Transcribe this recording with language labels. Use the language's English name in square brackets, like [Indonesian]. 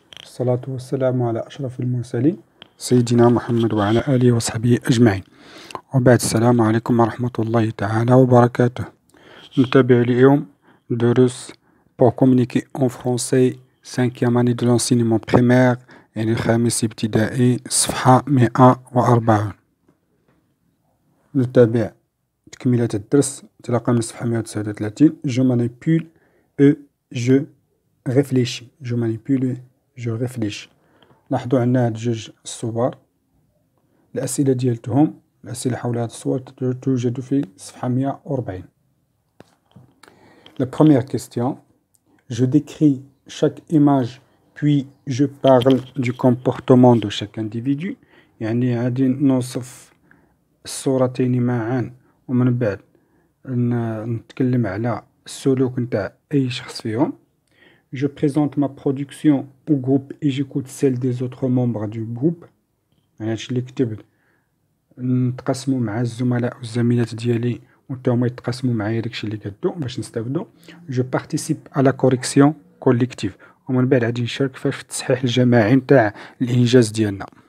[Arabic] الصلاة والسلام على أشرف المرسلين سيدنا محمد وعلى آله وصحبه أجمعين. وبعد السلام عليكم ورحمة الله تعالى وبركاته. نتابع اليوم دروس [French] pour communiquer en français 5e année de l'enseignement primaire [Arabic] يعني الخامس ابتدائي صفحة 140. نتابع تكملة الدرس تلقى من صفحة 139. [French] Je manipule et je réfléchis. Je manipule et je réfléchis. [Arabic] لاحظوا عندنا هاد جوج الصور. الأسئلة ديالتهم الأسئلة حول هاد الصور توجد في صفحة 140. [French] La première question. Je décris chaque image puis je parle du comportement de chaque individu. [Arabic] يعني غادي نوصف الصورتين معا ومن بعد نتكلم على السلوك نتاع أي شخص فيهم. [French] Je présente ma production au groupe et j'écoute celle des autres membres du groupe. [Arabic] يعني هادشي اللي كتبت نتقاسمو مع الزملاء والزميلات ديالي وتا هما يتقاسموا معايا داكشي اللي كدو باش نستافدو. [French] Je participe à la correction collective. [Arabic] ومن بعد غادي نشارك في التصحيح الجماعي نتاع الإنجاز ديالنا.